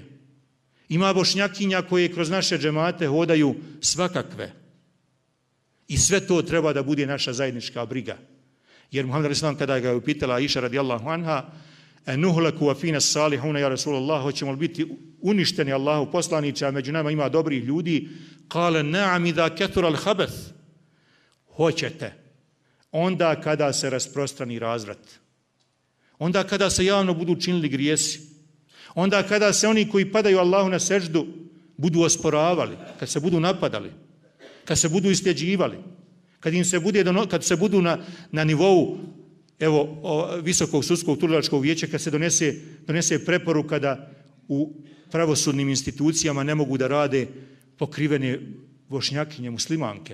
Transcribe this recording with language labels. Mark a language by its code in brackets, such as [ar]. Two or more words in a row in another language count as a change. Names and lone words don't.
[bs] Ima Bošnjakinja koje kroz naše džemate hodaju svakakve. I sve to treba da bude naša zajednička briga. Jer Muhammed a.s. kada ga je upitala Aisha [ar] رضي الله عنها, أنهلك وفينا الصالحون يا رسول الله, [bs] hoćemo li biti uništeni Allahu poslaniče, a među nama ima dobrih ljudi, [ar] قال نعم إذا كثر الخبث. [bs] Hoćete. Onda kada se rasprostrani razvrat. Onda kada se javno budu činili grijesi. Onda kada se oni koji padaju Allahu na seždu budu osporavali, kad se budu napadali, kad se budu isljeđivali, kad se budu na nivou Visokog sudskog tužilačkog vijeća, kad se donese preporuka da u pravosudnim institucijama ne mogu da rade pokrivene Bošnjakinje, muslimanke.